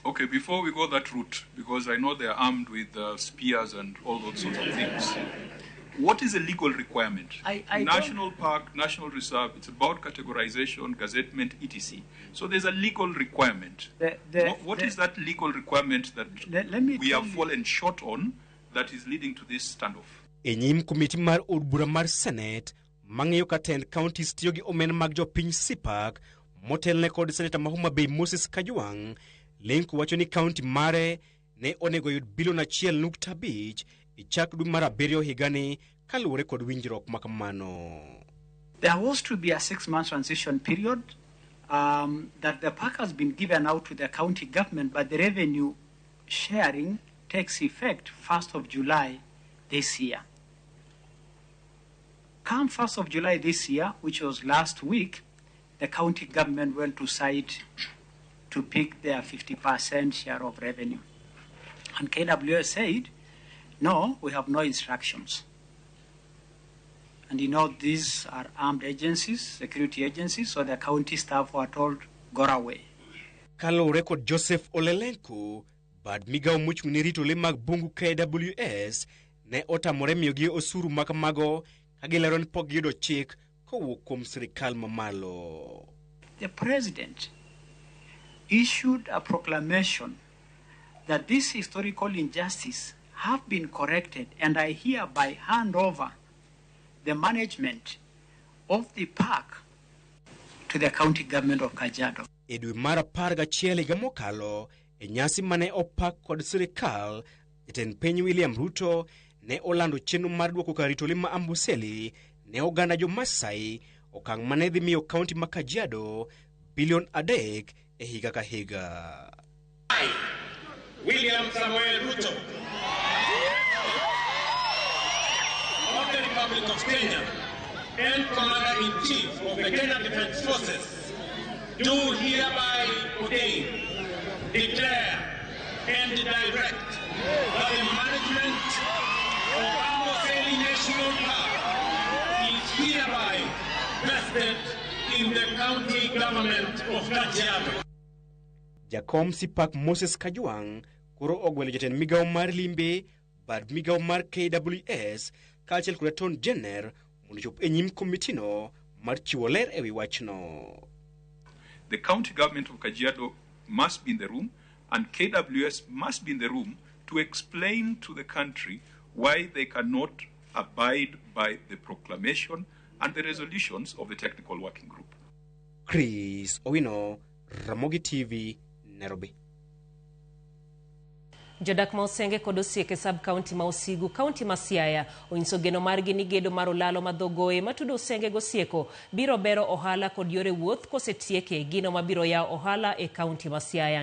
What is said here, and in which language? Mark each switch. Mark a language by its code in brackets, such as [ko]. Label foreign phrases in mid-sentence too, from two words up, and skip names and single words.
[en] Okay, before we go that route, because I know they're armed with spears and all those sorts of things, what is a legal requirement? National Park, National Reserve, it's about categorization, gazettement, etc. So there's a legal requirement. What is that legal requirement that we have fallen short on that is leading to this standoff? [luo] Enyim komiti mar od bura mar Senate mang'iyo ka tend counties tiyo gi omenda mag jopiny Sipak motelne kod Senator ma Homa Bay Moses Kajwang', Lenku wacho ni county mare ne onego yud bilion 1.5 e chak dwe mar abiriyo higani kaluwore kod winjruok ma kamano. [en] There was to be a 6-month transition period that the park has been given out to the county government, but the revenue sharing takes effect 1st of July this year. Come 1st of July this year, which was last week, the county government went to site to pick their 50% share of revenue. And KWS said, no, we have no instructions. And you know, these are armed agencies, security agencies, so the county staff were told, go away. [luo] Kalore kod Joseph Ole Lenku, bad migawo mochung'ne rito le mag bungu KWS ne otamore miyogi osuru ma kamago kagilero ni pok giyudo chik kowuok kuom sirkal mamalo. [en] The president issued a proclamation that this historical injustice have been corrected, and I hereby hand over the management of the park to the county government of Kajiado. [luo] E dwe mar 11 higa mokalo, e nyasi mane opak kod sirkal, jatend piny William Ruto ne olando chenro mar duoko kar rito le ma Amboseli ne oganda jo Masai, okang' mane dhi miyo kaunti ma Kajiado bilion 3 e higa ka higa. [en] William Samuel Ruto of the Republic of Kenya and Commander-in-Chief of the Kenya Defense Forces do hereby ordain, declare, and direct that the management of Amboseli National Park is hereby vested in the county government of Kajiado. [luo] Jakom Sipak Moses Kajwang' koro ogwelo jatend migawo mar limbe, bad migawo mar KWS kaachiel kod [en] Attorney General [luo] mondo chop e nyim komitino mar chiwo ler ewi wachno. [en] The county government of Kajiado must be in the room, and KWS must be in the room to explain to the country why they cannot abide by the proclamation and the resolutions of the technical working group. Chris Owino, Ramogi TV, Nairobi. [luo] Jodak ma Osenge kod Osieke sub-county ma Osigu, county ma Siaya, onyiso geno margi ni gedo mar olalo madhogoe matudo Osenge gosieko biro bero ohala kod yore wuoth kosetieke gino mabiro yawo ohala e county ma Siaya.